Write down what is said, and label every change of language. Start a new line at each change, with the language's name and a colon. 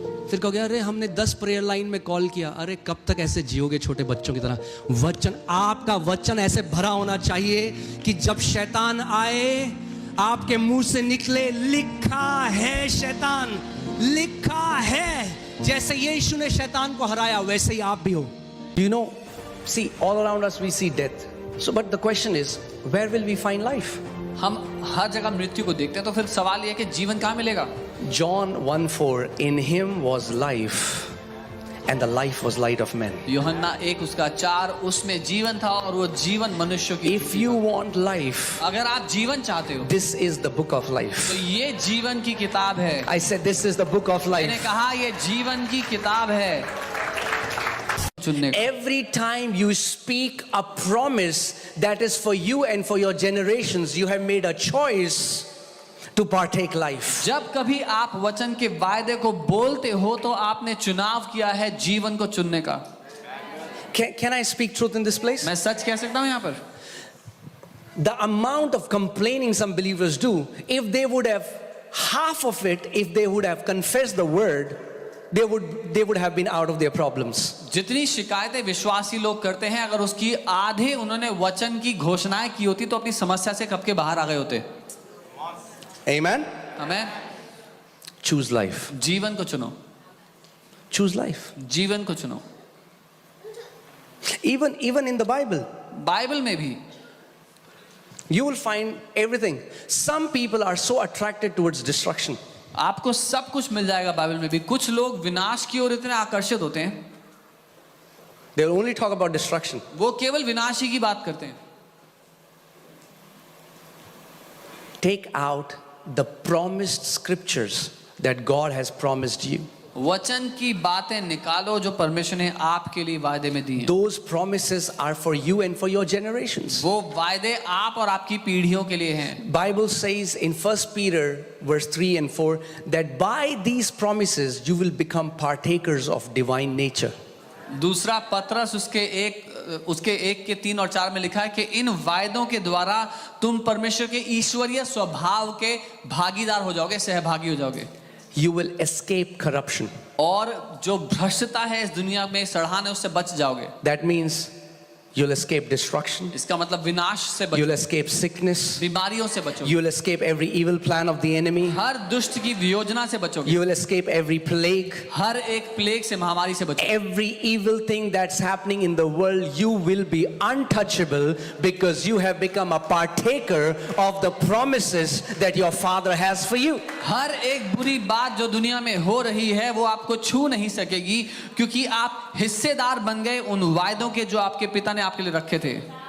Hindi: फिर कहोगे अरे हमने 10 प्रेयर लाइन में कॉल किया। अरे कब तक ऐसे जियोगे छोटे बच्चों की तरह? वचन, आपका वचन ऐसे भरा होना चाहिए कि जब शैतान आए आपके मुंह से निकले, लिखा है शैतान, लिखा है। जैसे यीशु ने शैतान को हराया वैसे ही आप भी हो।
English: You know, see, all around us we see death. So, but the question is, where will we find life?
Hindi: हम हर जगह मृत्यु को देखते हैं, तो फिर सवाल यह है कि जीवन कहाँ मिलेगा?
English: John 1:4, in him was life, and the life was light of men.
Hindi: यूहन्ना 1:4, उसमें जीवन था और वो जीवन मनुष्यों की।
English: If you want life,
Hindi: अगर आप जीवन चाहते हो,
English: this is the book of life.
Hindi: तो ये जीवन की किताब है।
English: I said this is the book of
Hindi: मैंने
English: life.
Hindi: कहा ये जीवन की किताब है। चुनने को।
English: Every time you speak a promise that is for you and for your generations, you have made a choice to partake life.
Hindi: जब कभी आप वचन के वायदे को बोलते हो तो आपने चुनाव किया है जीवन को चुनने का।
English: Can I speak truth in this place?
Hindi: मैं सच कह सकता हूँ यहाँ पर।
English: The amount of complaining some believers do, if they would have half of it, if they would have confessed the word, they would have been out of their problems.
Hindi: जितनी शिकायतें विश्वासी लोग करते हैं, अगर उसकी आधे उन्होंने वचन की घोषणाएं की होती तो अपनी समस्या से कब के बाहर आ गए होते।
English: Amen.
Hindi: आमेन।
English: Choose life.
Hindi: जीवन को चुनो।
English: Choose life.
Hindi: जीवन को चुनो।
English: Even in the Bible,
Hindi: Bible में भी
English: you will find everything. Some people are so attracted towards destruction.
Hindi: आपको सब कुछ मिल जाएगा बाइबल में भी। कुछ लोग विनाश की ओर इतने आकर्षित होते हैं,
English: They will only talk about destruction.
Hindi: वो केवल विनाश ही की बात करते हैं।
English: Take out the promised scriptures that God has promised you.
Hindi: वचन की बातें निकालो जो परमेश्वर ने आपके लिए वायदे में दी हैं।
English: Those promises are for you and for your generations.
Hindi: वो वायदे आप और आपकी पीढ़ियों के लिए हैं।
English: Bible says in 1 Peter verse 3 and 4 that by these promises you will become partakers of divine nature.
Hindi: दूसरा पत्रस उसके 1 के 3 और 4 में लिखा है कि इन वायदों के द्वारा तुम परमेश्वर के ईश्वरीय स्वभाव के भागीदार हो जाओगे, सहभागी हो जाओगे।
English: You will escape corruption.
Hindi: और जो भ्रष्टता है इस दुनिया में सड़ाने, उससे बच जाओगे।
English: That means You'll escape destruction.
Hindi: इसका मतलब विनाश से बचोगे,
English: You'll escape sickness.
Hindi: बीमारियों से बचोगे,
English: You'll escape every evil plan of the enemy.
Hindi: हर दुष्ट की योजना से बचोगे,
English: You will escape every plague.
Hindi: हर एक प्लेग से, महामारी से बचोगे।
English: Every evil thing that's happening in the world, you will be untouchable because you have become a partaker of the promises that your Father has for you.
Hindi: हर एक बुरी बात जो दुनिया में हो रही है वो आपको छू नहीं सकेगी, क्योंकि आप हिस्सेदार बन गए उन वायदों के जो आपके पिता ने आपके लिए रखे थे।